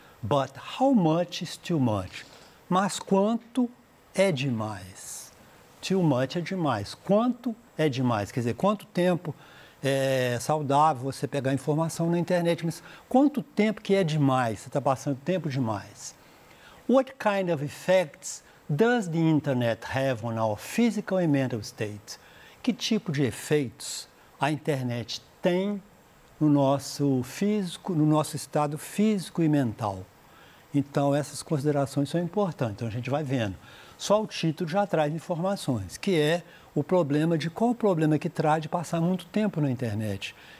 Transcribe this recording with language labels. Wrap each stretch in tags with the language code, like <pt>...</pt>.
<en>But how much is too much?</en> <pt>Mas quanto é demais? Too much é demais. Quanto é demais? Quer dizer, quanto tempo é saudável você pegar informação na internet, mas quanto tempo que é demais? Você está passando tempo demais.</pt> <en>What kind of effects does the internet have on our physical and mental state?</en> <pt>Que tipo de efeitos a internet tem no nosso físico, no nosso estado físico e mental? Então, essas considerações são importantes. Então, a gente vai vendo. Só o título já traz informações, que é o problema de qual o problema que traz de passar muito tempo na internet.</pt>